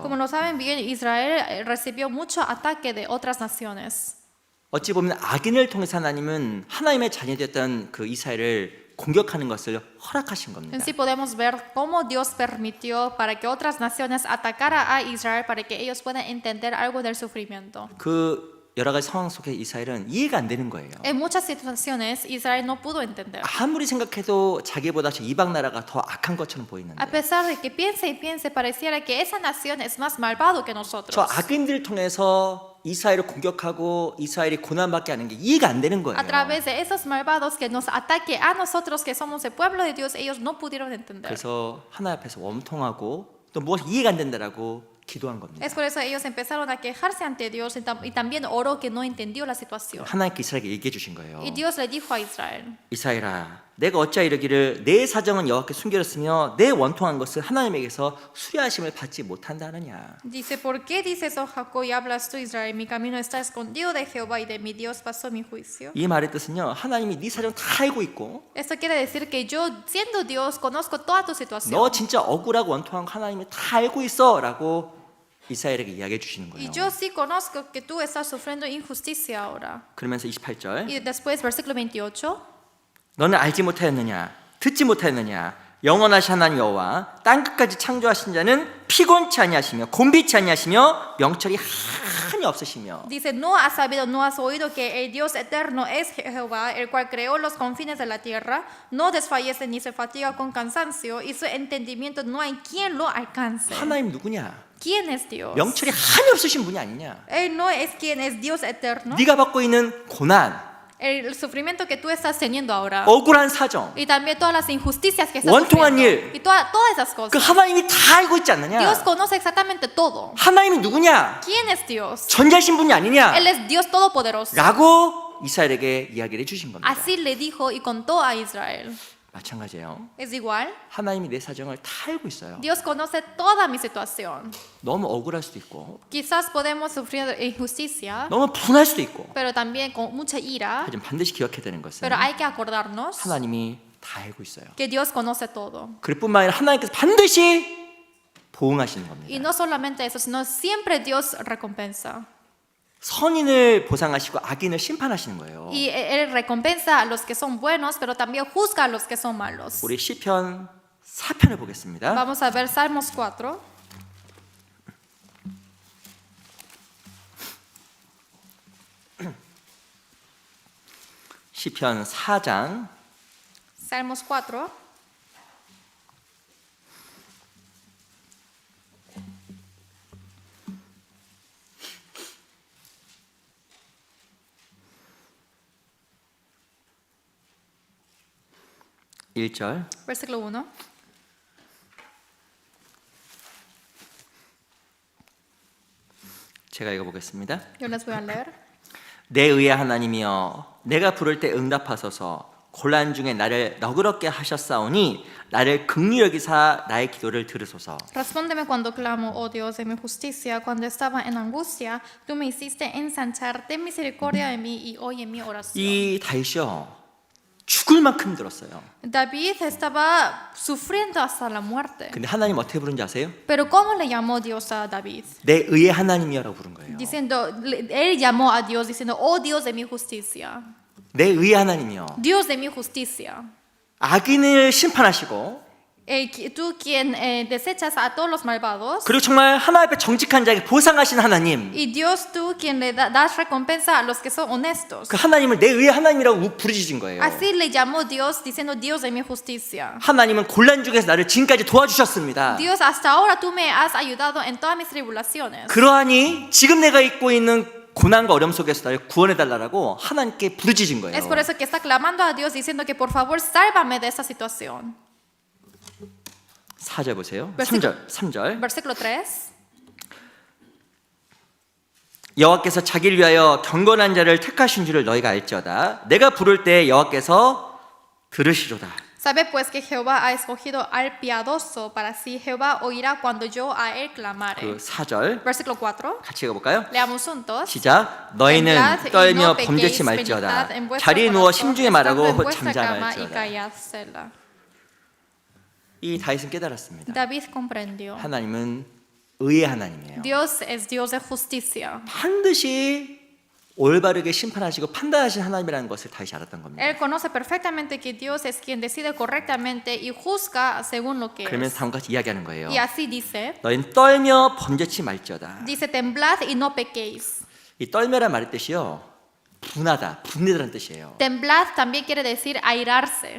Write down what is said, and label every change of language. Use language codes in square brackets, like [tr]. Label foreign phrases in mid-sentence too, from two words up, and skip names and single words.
[es] Como lo saben bien, Israel recibió mucho ataque de otras naciones. [ko] 어찌 보면 악인을 통해서 하나님은 하나님의 자녀되었던 그 이스라엘을 공격하는 것을 허락하신 겁니다. [es] En sí podemos ver cómo Dios permitió para que otras naciones atacaran a Israel para que ellos puedan entender algo del sufrimiento. [ko] 그 여러 가지 상황 속에 이스라엘은 이해가 안 되는 거예요. [es] En muchas situaciones Israel no pudo entender. [ko] 아무리 생각해도 자기보다 저 이방 나라가 더 악한 것처럼 [es] A [ko] 보이는데 [es] pesar de que piense y piense, pareciera que esa nación es más malvado que [ko] 저 [es] nosotros. [ko] 악인들을 통해서 이스라엘을 공격하고 이스라엘이 고난받게 하는 게 이해가 안 되는 거예요. [es] A través de esos malvados que nos ataque a nosotros que somos el pueblo de Dios, ellos no pudieron entender. [ko] 그래서 하나님 앞에서 원통하고 또 무엇이 이해가 안 된다라고 기도한 겁니다. [es] Es por eso ellos empezaron a quejarse ante Dios y también oró que no entendió la situación. [ko] 하나님께 이스라엘에게 얘기해 주신 거예요. [es] Y Dios le dijo a Israel, [ko] 이스라엘아, 내가 어찌하여 이르기를 내 사정은 여호와께 숨겨졌으며 내 원통한 것을 하나님에게서 수리하심을 받지 못한다 하느냐. [es] dice, ¿por qué dices, oh Jacob, y hablas tú, Israel? Mi camino está escondido de Jehová y de mi Dios pasó mi juicio. [ko] 이 말의 뜻은요, 하나님이 네 사정 다 알고 있고 [es] Esto quiere decir que yo, siendo Dios, conozco toda tu situación. [ko] 너 진짜 억울하고 원통한 거 하나님이 다 알고 있어라고 이스라엘에게 이야기해 주시는 거예요. [es] Y yo sí conozco que tú estás sufriendo injusticia ahora. [ko] 그러면서 28절 [es] Y después, versículo 28. [ko] 너는 알지 못하였느냐 듣지 못하였느냐 영원하신 하나님 여호와 땅 끝까지 창조하신 자는 피곤치 아니하시며 곤비치 아니하시며 명철이 한이 없으시며 [es] Dice, no has sabido, no has oído que el Dios eterno es Jehová, el cual creó los confines de la tierra, no desfallece ni se fatiga con cansancio, y su entendimiento no hay quien lo alcance. [ko] 하나님 누구냐? [es] ¿Quién es Dios? [ko] 명철이 한이 없으신 분이 아니냐? [es] Él no es quien es Dios eterno. [ko] 네가 받고 있는 고난, [es] El sufrimiento que tú estás teniendo ahora. [ko] 억울한 사정, [es] Y también todas las injusticias que estás [ko] 원통한 [es] sufriendo. [ko] 일. [es] Y todas esas [ko] 그 [es] cosas. [ko] 하나님이 다 알고 있지 않느냐? [es] Dios conoce exactamente todo. [ko] 하나님이 누구냐? [es] ¿Quién es Dios? [ko] 전지하신 분이 아니냐? [es] Él es Dios todopoderoso. [ko] 라고 이스라엘에게 이야기를 해주신 겁니다. [es] Así le dijo y contó a Israel. [ko] 마찬가지예요. [es] Es igual. [ko] 하나님이 내 사정을 다 알고 있어요. [es] Dios conoce toda mi situación. [ko] 너무 억울할 수도 있고 [es] Quizás podemos sufrir injusticia, [ko] 너무 분할 수도 있고 [es] pero también con mucha ira. [ko] 하지만 반드시 기억해야 되는 것은 [es] Pero hay que acordarnos [ko] 하나님이 다 알고 있어요. [es] que Dios conoce todo. [ko] 그럴 뿐만 아니라 하나님께서 반드시 보응하시는 [es] Y [ko] 겁니다. [es] no solamente eso, sino siempre Dios recompensa. [ko] 선인을 보상하시고 악인을 심판하시는 거예요. [es] Y Él recompensa a los que son buenos, pero también juzga a los que son malos. [ko] 우리 시편 4편을 보겠습니다. [es] Vamos a ver Salmos 4. [ko] 시편 4장 [es] Salmos 4. [ko] 일절 [es] Versículo 1. [ko] 제가 읽어보겠습니다. [es] Yo les voy a leer. [ko] 내 의의 하나님이여 내가 부를 때 응답하소서 곤란 중에 나를 너그럽게 하셨사오니 나를 긍휼히 여기사 나의 기도를 들으소서. [es] Respóndeme cuando clamo, oh Dios de mi justicia, cuando estaba en angustia, tú me hiciste ensanchar, ten misericordia de mí y oye mi oración. [ko] 이 다윗이요 죽을 만큼 들었어요. [es] David estaba sufriendo hasta la muerte. [ko] 근데 하나님 어떻게 부른지 아세요? [es] Pero ¿cómo le llamó Dios a David? [ko] 내 의의 하나님이여라고 부른 거예요. [es] Diciendo, él llamó a Dios diciendo, oh Dios de mi justicia, [ko] 내 의의 하나님이여 [es] Dios de mi justicia. [ko] 악인을 심판하시고 [es] Tú quien desechas a todos los malvados. [ko] 그리고 정말 하나님 앞에 정직한 자에게 보상하신 하나님 [es] Y Dios tú quien le das recompensa a los que son honestos. [ko] 그 하나님을 내 의의 하나님이라고 부르짖은 거예요. [es] Así le llamó Dios diciendo Dios de mi justicia. [ko] 하나님은 곤란 중에서 나를 지금까지 도와주셨습니다. [es] Dios, hasta ahora tú me has ayudado en todas mis tribulaciones. [ko] 그러하니 지금 내가 있고 있는 고난과 어려움 속에서 나를 구원해달라고 하나님께 부르짖은 거예요. [es] Es por eso que está clamando a Dios diciendo que por favor sálvame de esta situación. [ko] 4절 보세요. [es] Versículo- [ko] 3절 [es] Versículo 3. [ko] 여호와께서 자기를 위하여 경건한 자를 택하신 줄을 너희가 알지어다. 내가 부를 때 여호와께서 들으시로다. [es] Sabe pues que Jehová ha escogido al piadoso para sí. Jehová oirá cuando yo a él [ko] 그 [es] clamare. [ko] 4절 [es] Versículo 4. [ko] 같이 읽어볼까요? [es] Leamos juntos. [ko] 시작. 너희는 [es] Temblad y [ko] 떨며 [es] no [ko] 범죄치 [es] pequéis, [ko] 말지어다. [es] meditad en vuestro [ko] 자리에 누워 [es] corazón, [ko] 심중에 [es] estando en [ko] 말하고 [es] vuestra [ko] 잠잠 [es] cama y [ko] 말지어다. [es] callad Selah. [ko] 이 다윗은 깨달았습니다. [es] David comprendió. [ko] 하나님은 의의 하나님이에요. [es] Dios es Dios de justicia. [ko] 반드시 올바르게 심판하시고 판단하신 하나님이라는 것을 다윗이 알았던 겁니다. [es] Él conoce perfectamente que Dios es quien decide correctamente y juzga según lo que [ko] 그러면서 [es] es. [ko] 다음과 같이 이야기하는 거예요. [es] Y así dice, [ko] 너희는 떨며 범죄치 말지어다. [es] dice, temblad y no pequéis. [ko] 이 떨며란 말의 뜻이요, 분하다, 분내다라는 뜻이에요. [es] Temblad también quiere decir airarse,